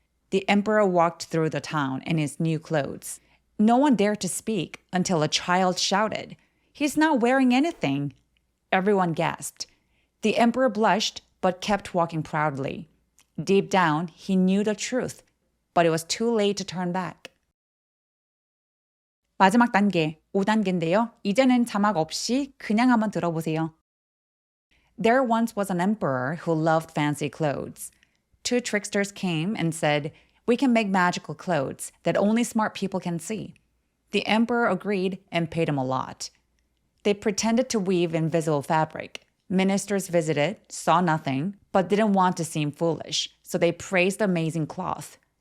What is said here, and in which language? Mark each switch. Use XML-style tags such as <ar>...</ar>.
<en>The emperor walked through the town in his new clothes. No one dared to speak until a child shouted, "He's not wearing anything." Everyone gasped. The emperor blushed, but kept walking proudly. Deep down, he knew the truth, but it was too late to turn back.</en> <ko>마지막 단계, 5단계인데요. 이제는 자막 없이 그냥 한번 들어보세요.</ko> <en>There once was an emperor who loved fancy clothes. Two tricksters came and said, "We can make magical clothes that only smart people can see." The emperor agreed and paid him a lot. They pretended to weave invisible fabric. Ministers visited, saw nothing, but didn't want to seem foolish, so they praised the amazing cloth.</en>